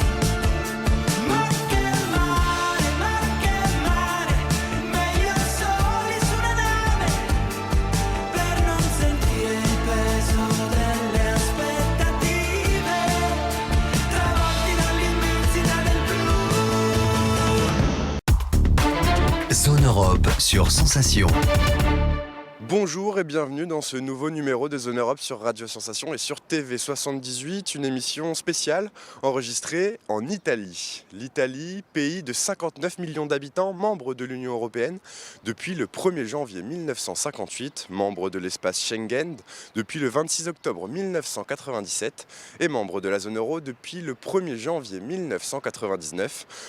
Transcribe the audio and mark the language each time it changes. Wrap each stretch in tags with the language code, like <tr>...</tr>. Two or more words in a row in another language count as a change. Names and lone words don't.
<it>Ma che mare, meglio soli su una nave, per non sentire il peso delle aspettative, travolti dall'immensità del blu.</it> <fr>Zone Europe sur Sensation. Bonjour et bienvenue dans ce nouveau numéro de Zone Europe sur Radio Sensation et sur TV78, une émission spéciale enregistrée en Italie. L'Italie, pays de 59 millions d'habitants, membre de l'Union européenne depuis le 1er janvier 1958, membre de l'espace Schengen depuis le 26 octobre 1997 et membre de la zone euro depuis le 1er janvier 1999.</fr>